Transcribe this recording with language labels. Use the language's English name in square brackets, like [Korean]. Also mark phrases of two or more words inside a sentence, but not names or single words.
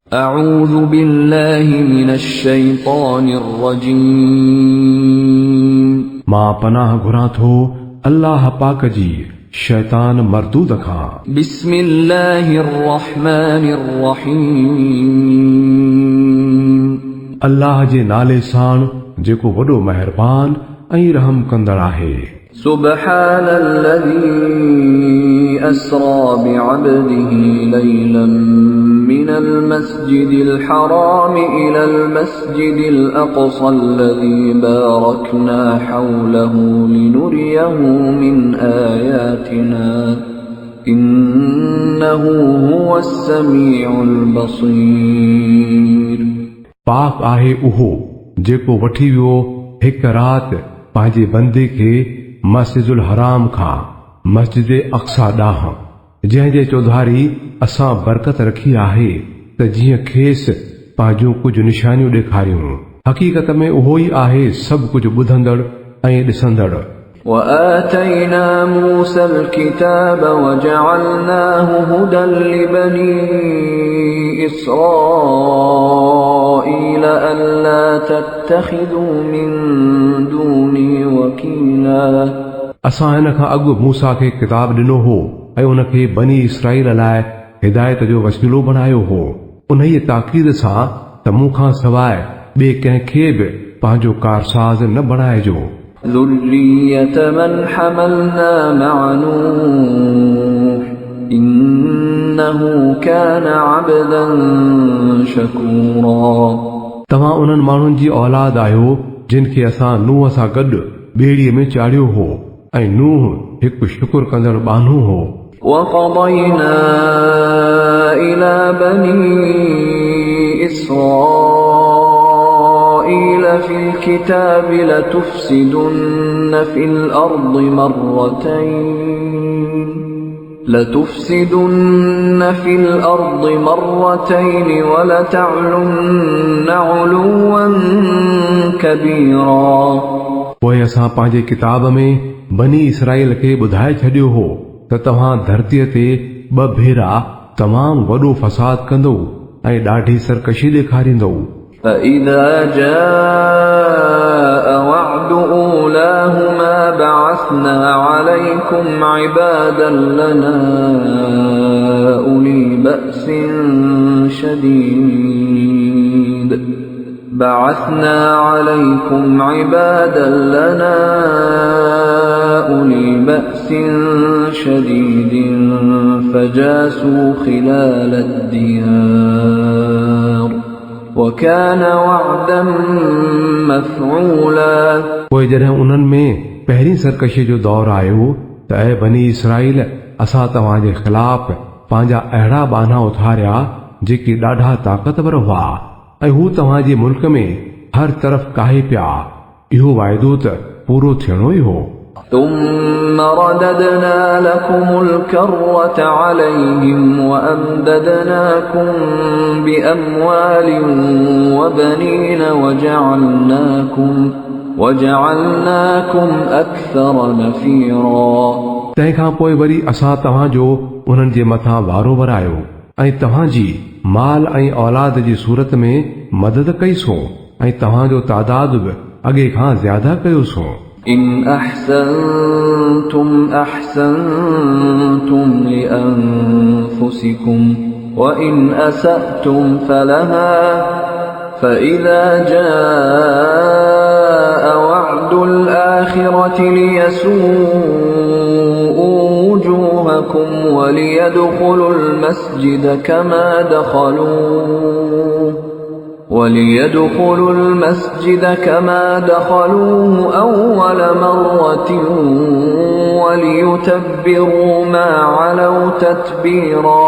[Arabic] أعوذ بالله من الشيطان الرجيم [Sindhi] मां पनाह घुरां थो अल्लाह पाक जी शैतान मरदूद खां। [Arabic] بسم الله الرحمن الرحيم [Sindhi] अल्लाह जे नाले साण जेको वॾो महिरबान ऐं रहम कंदड़ आहे। [Arabic] سبحان الذي أسرى بعبده ليلا من المسجد الحرام إلى المسجد الأقصى الذي باركنا حوله لنريه من آياتنا إنه هو السميع البصير [Sindhi] पाक आहे उहो जेको वठी वियो हिक राति पंहिंजे बंदे खे मस्जिदुल हराम खां मस्जिद अक्सा ॾांहुं, जंहिंजे चौधारी असां बरकत रखी आहे त जीअं खेसि पंहिंजूं कुझु निशानियूं ॾेखारियूं। हक़ीक़त में उहो ई आहे सभु कुझु ॿुधंदड़ ऐं ॾिसंदड़। [Arabic] وآتينا موسى الكتاب وجعلناه هدى لبني إسرائيل ألا تتخذوا من دوني وكيلا [Sindhi] असां हिन खां अॻु मूसा खे किताब ॾिनो हो ऐं उन खे बनी इसराईल लाइ हिदायत जो वसीलो बणायो हो, उन ई ताक़ीद सां त मूं खां सवाइ ॿिए कंहिंखे बि पंहिंजो कारसाज़ न बणाइजो। [Arabic] ذرية من حملنا مع نوح إنه كان عبدا شكورا [Sindhi] तव्हां उन्हनि माण्हुनि जी औलाद आहियो जिन खे असां नूह सां गॾु ॿेड़ीअ में चाढ़ियो हो ऐं नूह हिकु शुक्र कंदड़ बानू हो। [Arabic] وقضينا إلى بني إسرائيل في الكتاب لتفسدن في الأرض مرتين ولتعلن علوا كبيرا [Sindhi] पोइ असां पंहिंजे किताब में बनी इसराईल खे ॿुधाए छॾियो हो त तव्हां धरतीअ ते ॿ भेरा तमामु वॾो फसाद कंदो ऐं ॾाढी सरकशी ॾेखारींदो। [Arabic] فإذا جاء وعد أولاهما بعثنا عليكم عبادا لنا أولي بأس شديد فجاسوا خلال الديار وكان وعدا مفعولا [Sindhi] पोइ जॾहिं उन्हनि में पहिरीं सरकशी जो दौर आयो त ऐ बनी इसराईल असां तव्हांजे ख़िलाफ़ पंहिंजा अहिड़ा बाना उथारिया जेके ॾाढा ताक़तवर हुआ ऐं हू तव्हांजे मुल्क में हर तरफ़ काहे पिया। इहो वाइदो त पूरो थियणो ई हो। [Arabic] ثم رددنا لكم الكرة عليهم وأمددناكم بأموال وبنين وجعلناكم أكثر نفيرا [Sindhi] तंहिंखां पोइ वरी असां तव्हांजो उन्हनि जे मथां वारो वरायो ऐं तव्हांजी माल ऐं औलाद जी सूरत में मदद कईसूं ऐं तव्हांजो तादाद बि अॻे खां ज़्यादा कयोसूं। [Arabic] إن أحسنتم أحسنتم لأنفسكم وإن أسأتم فلها فإذا جاء وعد الآخرة ليسوءوا وجوهكم وليدخلوا المسجد كما دخلوه أول مرة وليتبروا ما علوا تتبيرا